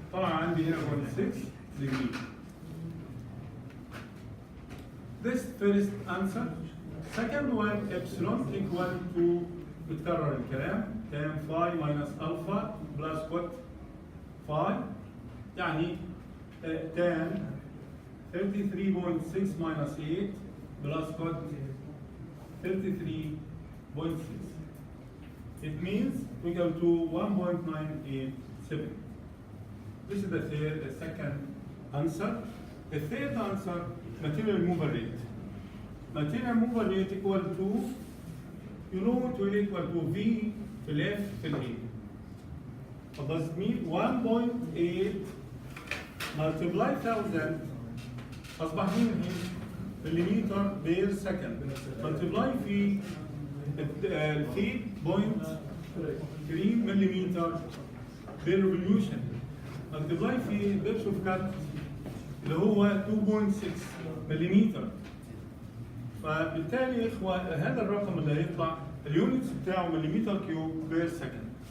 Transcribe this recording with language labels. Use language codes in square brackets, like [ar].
[ar] طبعا عندي هنا 0.6 degree. [en] This first answer. Second one, epsilon equal to [ar] بتكرر الكلام [en] tan phi minus alpha plus cot phi يعني tan 33.6 minus 8 plus cot 33.6. It means we go to 1.987. This is the second answer. The third answer, material mover rate. Material mover rate equal to, you know it will equal to V في ال F في ال A. What does it mean? 1.8 multiply 1000 أصبح millimetre per second. multiply في الفيد 0.3 millimetre per revolution. multiply في depth of cut اللي هو 2.6 مليمتر. [ar] فبالتالي يا اخوة هذا الرقم اللي هيطلع اليونتس بتاعه مليمتر كيوب بير سكند.